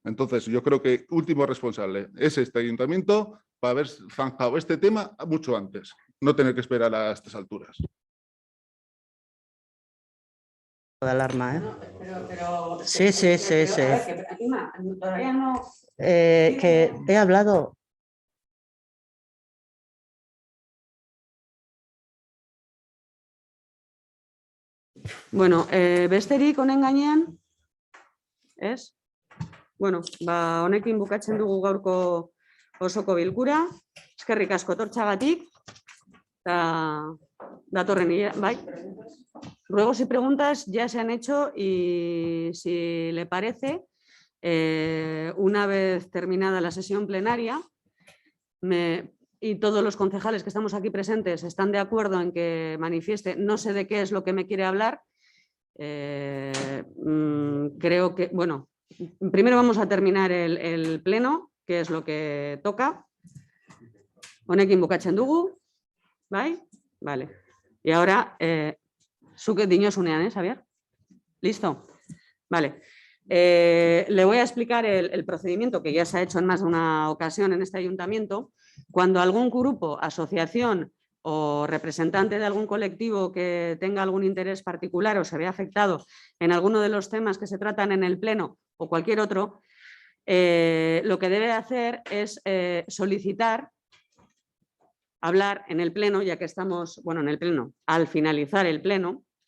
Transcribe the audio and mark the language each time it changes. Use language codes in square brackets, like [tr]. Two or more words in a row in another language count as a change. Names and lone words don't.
[es] Entonces, yo creo que último responsable es este ayuntamiento para haber zanjado este tema mucho antes, no tener que esperar a estas alturas. De alarma, ¿eh? Pero, Sí. Todavía no. Que he hablado. [eu] Bueno, besterik honen gainean, ez? Bueno, honekin bukatzen dugu gaurko osoko bilkura. Eskerrik asko etortxagatik. Datorren, bai. [es] Ruegos y preguntas ya se han hecho y si le parece, una vez terminada la sesión plenaria, y todos los concejales que estamos aquí presentes están de acuerdo en que manifieste, no sé de qué es lo que me quiere hablar, creo que, bueno, primero vamos a terminar el pleno, que es lo que toca. [eu] Honekin bukatzen dugu, [es] ¿vale? Vale. Y ahora, [eu] zuk dinosunean, Xavier? [es] ¿Listo? Vale. Le voy a explicar el procedimiento que ya se ha hecho en más de una ocasión en este ayuntamiento. Cuando algún grupo, asociación o representante de algún colectivo que tenga algún interés particular o se vea afectado en alguno de los temas que se tratan en el Pleno o cualquier otro, lo que debe hacer es solicitar hablar en el Pleno, ya que estamos, bueno, en el Pleno, al finalizar el Pleno,